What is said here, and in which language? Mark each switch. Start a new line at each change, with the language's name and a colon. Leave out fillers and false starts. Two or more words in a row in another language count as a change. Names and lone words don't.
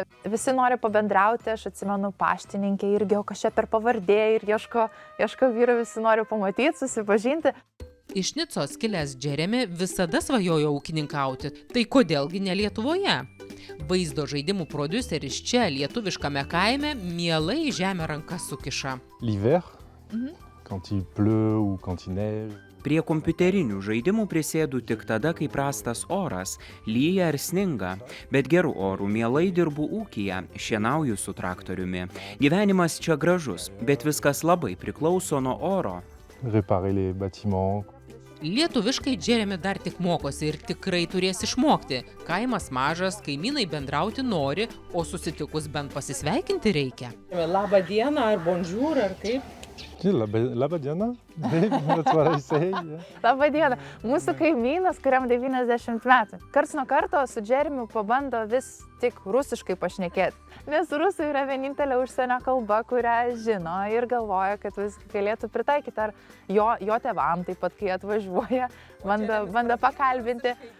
Lithuanian: Visi nori pabendrauti, aš atsimenu paštininkė irgi, o kažkaip per pavardė ir ieško vyro, visi nori pamatyti, susipažinti. Iš Nicos kilęs Džeremi visada svajojo ūkininkauti, tai kodėlgi ne Lietuvoje? Vaizdo žaidimų prodiuseris čia, lietuviškame kaime, mielai į žemę rankas sukiša.
French: L'hiver, quand il pleut ou quand il neige.
Lithuanian: Prie kompiuterinių žaidimų prisėdu tik tada, kai prastas oras, lyja ar sninga, bet gerų orų mielai dirbu ūkyje, šienauju su traktoriumi. Gyvenimas čia gražus, bet viskas labai priklauso nuo oro.
French: Réparer les bâtiments.
Lithuanian: Lietuviškai Džeremi dar tik mokosi ir tikrai turės išmokti. Kaimas mažas, kaimynai bendrauti nori, o susitikus bent pasisveikinti reikia. Labą dieną, ar bonjour, ar kaip? Labą dieną.
English: That's what I say. Yeah.
Lithuanian: Labą dieną. Mūsų kaimynas, kuriam 90 metų. Karts nuo karto su Džeremiu pabando vis tik rusiškai pašnekėti. Nes rusų yra vienintelė užsienio kalba, kurią žino ir galvoja, kad vis galėtų pritaikyti. Ar jo tėvam taip pat, kai atvažiuoja, bando pakalbinti.